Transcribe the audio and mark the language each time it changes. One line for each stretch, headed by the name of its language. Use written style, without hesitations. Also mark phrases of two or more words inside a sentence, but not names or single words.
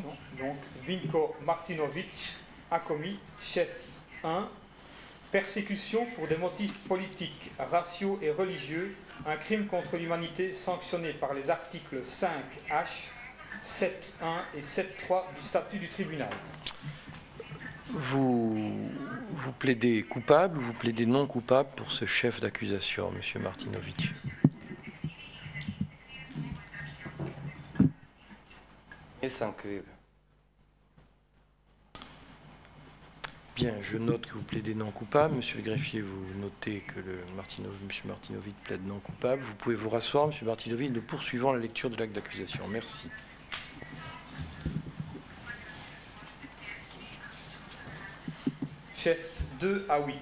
French: Donc, Vinko Martinović a commis chef 1, Persécution pour des motifs politiques, raciaux et religieux, un crime contre l'humanité sanctionné par les articles 5H, 7.1 et 7.3 du statut du tribunal. Vous plaidez coupable ou vous plaidez non coupable pour ce chef d'accusation, M. Martinović?
Croatian: Nisam kriv.
French: Bien, je note que vous plaidez non coupable. Monsieur le greffier, vous notez que M. Martinović plaide non coupable. Vous pouvez vous rasseoir, M. Martinović. Nous poursuivons la lecture de l'acte d'accusation. Merci. Chef 2 à 8.